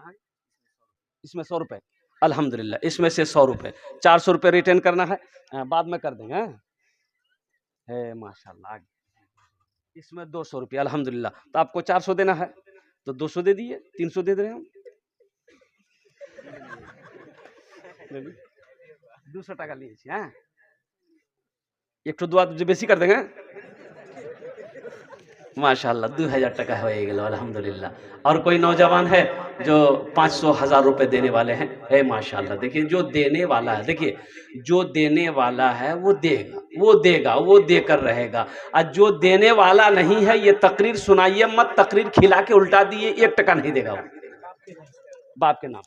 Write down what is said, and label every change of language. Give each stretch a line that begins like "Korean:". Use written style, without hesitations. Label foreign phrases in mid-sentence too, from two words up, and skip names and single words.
Urdu: اس میں 100 روپے الحمدللہ، اس میں سے 100 روپے 400 روپے ریٹرن کرنا ہے، بعد میں کر دیں گے. ہے ماشاء اللہ. آگے اس میں 200 روپے الحمدللہ. تو آپ کو 400 دینا ہے تو 200 دے دیے، 300 دے رہے ہیں ہم.
Bangla: 200 টাকা নিয়েছি. হ্যাঁ একটু দোয়া বেশি কর দেন. ماشاءاللہ 2000 টাকা হয়ে গেল الحمدللہ.
Urdu: اور کوئی نوجوان ہے جو 500 1000 روپے دینے والے ہیں؟ ہے ماشاءاللہ. دیکھیے جو دینے والا ہے، دیکھیے جو دینے والا ہے وہ دے گا، وہ دے گا، وہ دے کر رہے گا. اور جو دینے والا نہیں ہے یہ تقریر سنائیے مت، تقریر کھلا کے الٹا دیے، 1 ٹکا نہیں دے گا وہ باپ کے نام.